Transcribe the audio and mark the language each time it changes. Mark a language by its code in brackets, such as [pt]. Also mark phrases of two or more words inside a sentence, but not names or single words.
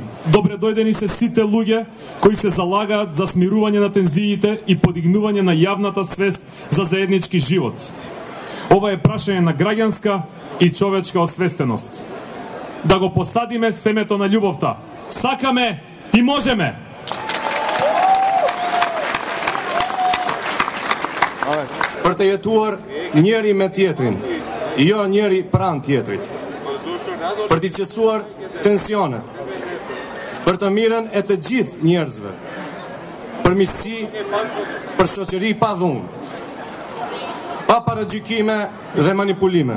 [mk] Добре дојдени се сите луѓе кои се залагаат за смирување на тензиите и подигнување на јавната свест за заеднички живот. Ова е прашање на граѓанска и човечка освестеност. Да го посадиме семето на љубовта. Сакаме и можеме! [sq] Për të jetuar njeri me tjetrin, jo njeri pranë tjetrit. Për të qetësuar tensionet, për të mirën e të gjithë njerëzve, për miqësi, për shoqëri pa dhunë, pa paragjykime dhe manipulime.